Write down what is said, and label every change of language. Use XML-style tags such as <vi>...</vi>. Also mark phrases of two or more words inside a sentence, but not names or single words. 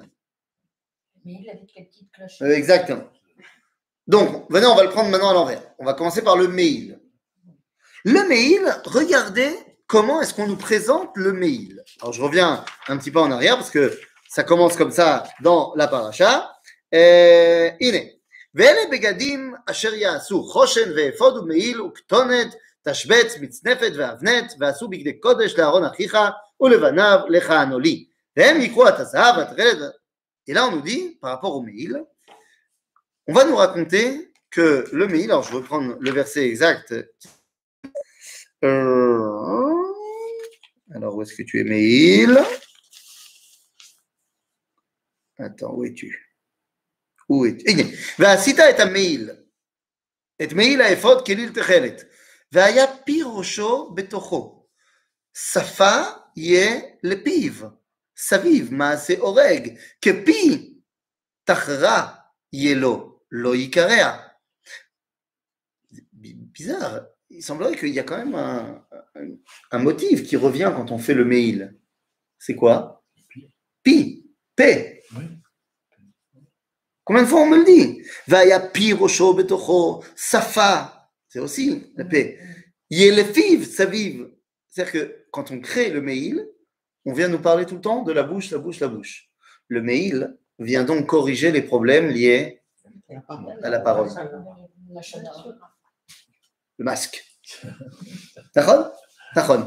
<fr>Me'il avec les petites cloches. Exactement. Donc, venez, on va le prendre maintenant à l'envers. On va commencer par le me'il. Le me'il, regardez comment est-ce qu'on nous présente le me'il. Alors, je reviens un petit peu en arrière parce que ça commence comme ça dans la paracha.</fr> <he>הנה, ואלה בגדים אשר יעשו חושן ואפוד ומעיל וכתונת, תשבץ, מצנפת ואבנת, ועשו בגדי קודש לאהרון אחיך ולבניו לכהנו לי. והם יקחו את הזהב והתכלת.</he> <fr>Et là, on nous dit, par rapport au Me'il, on va nous raconter que le Me'il, alors je vais reprendre le verset exact. Alors, où est-ce que tu es, Me'il? Attends, où es-tu? Où es-tu?</fr> <he>הנה, ועשית את המעיל, את מעיל האפוד כליל תכלת, והיה פי ראשו בתוכו, שפה יהיה לפיו, סביב מעשה הורג, כפי תחרה יהיה לו, לא יקרע.</he> <fr>Bizarre, il semblerait qu'il y a quand même un motif qui revient quand on fait le Me'il. C'est quoi? Pi, P. Combien de fois on me le dit?</fr> <he>ויהיה פי ראשו בתוכו,</he> <fr>safa, c'est aussi la paix.</fr> <he>לפיו סביב.</he> <fr>C'est-à-dire que quand on crée le Me'il, on vient nous parler tout le temps de la bouche, la bouche, la bouche. Le Me'il vient donc corriger les problèmes liés à la parole. Le masque. D'accord? D'accord.</fr>